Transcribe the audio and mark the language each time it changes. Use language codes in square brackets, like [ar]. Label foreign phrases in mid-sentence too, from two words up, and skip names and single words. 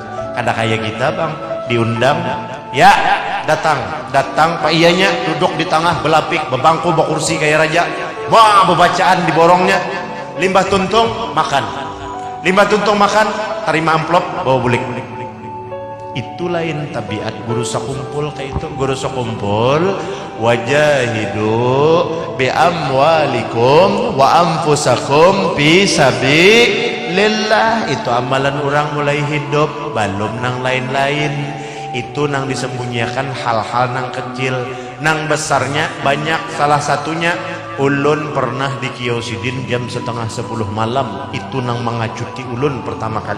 [bjn] Kada kayak kita bang diundang, ya datang pak iyanya duduk di tengah belapik bebangku bekursi kayak raja, wah bebacaan di borongnya, limbah tuntung makan. Limbah tuntung makan, terima amplop, bawa bulik. Itu lain tabiat guru sekumpul kayak itu. Guru sekumpul [ar] وجاهدوا بأموالكم وأنفسكم في سبيل الله. [bjn] Itu amalan orang mulai hidup, belum nang lain-lain. Itu nang disembunyikan hal-hal nang kecil, nang besarnya banyak. Salah satunya ulun pernah di Kiosidin jam 9:30 malam. Itu nang mengacuti ulun pertama kali.